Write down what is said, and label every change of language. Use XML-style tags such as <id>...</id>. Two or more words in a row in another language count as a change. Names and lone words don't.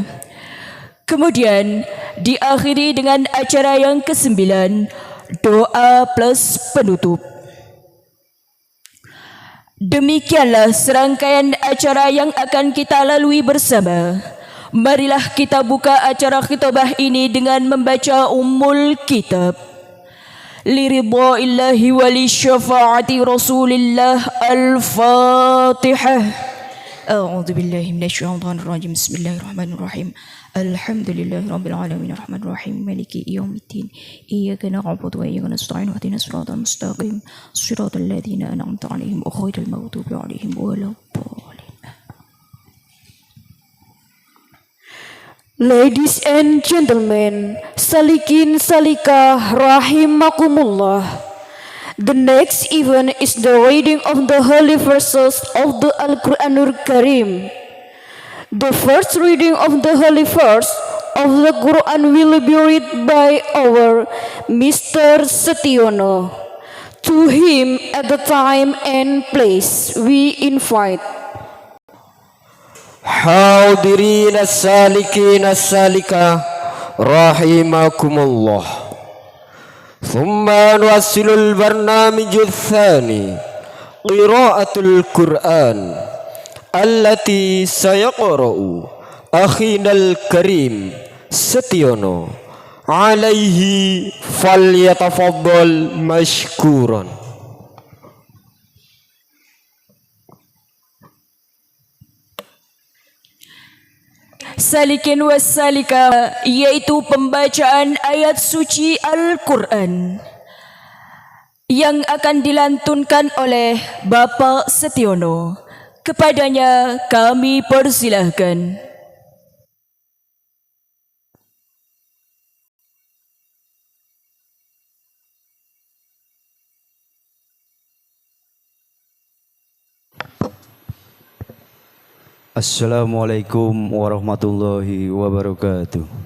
<id>Kemudian diakhiri dengan acara yang kesembilan, doa plus penutup. Demikianlah serangkaian acara yang akan kita lalui bersama. Marilah kita buka acara khitbah ini dengan membaca Ummul Kitab.</id> <ar>لرضا الله ولشفاعة رسول الله. Al-Fatihah. أعوذ بالله من الشيطان الرجيم. بسم الله الرحمن الرحيم. الحمد لله رب العالمين الرحمن الرحيم مالك يوم الدين. إياك نعبد وإياك نستعين اهدنا الصراط المستقيم صراط الذين أنعمت عليهم غير المغضوب عليهم ولا الضالين.</ar> <en>Ladies and gentlemen,</en> <ar>سالكين سالكة رحمكم الله.</ar> <en>The next event is the reading of the holy verses of the Al-Quranul Karim. The first reading of the holy verse of the Quran will be read by our Mr. Setiono. To him at the time and place we invite.</en> <ar>حاضرين السالكين السالكات رحمكم الله. ثم نوصل البرنامج الثاني، قراءة القرآن، التي سيقرأها أخينا الكريم Setiono، عليه فليتفضل مشكورا. سالكين والسالكات,</ar> <id>yaitu pembacaan ayat suci Al-Quran yang akan dilantunkan oleh Bapak Setiono. Kepadanya kami persilahkan.</id> <ar>السلام عليكم ورحمة الله وبركاته.</ar>